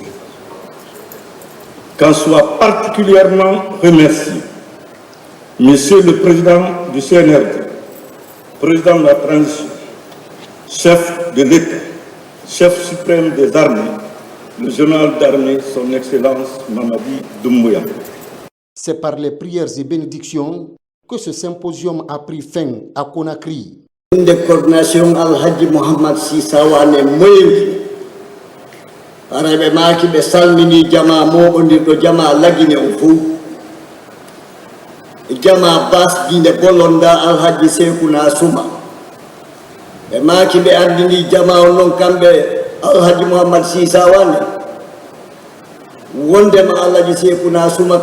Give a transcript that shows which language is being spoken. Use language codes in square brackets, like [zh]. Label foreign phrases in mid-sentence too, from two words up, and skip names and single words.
[fr] Qu'en soit particulièrement remercié Monsieur le Président du CNRD, Président de la Transition, chef de l'État, chef suprême des armées, le général d'armée, son Excellence Mamadi Doumbouya. C'est par les prières et bénédictions que ce symposium a pris fin à Conakry. De coordination [ff] Alhaji Mohamed Sisawane Moyendi arabe maki be salmini jama moɓodirɗo jama lagine o fou jama basdinde bolonda Alhaji Sekuna Suma ɓe maki ɓe ardini jama o noon kamɓe Alhaji Mohamed Sisawane wondema Alhaji Sekuna Suma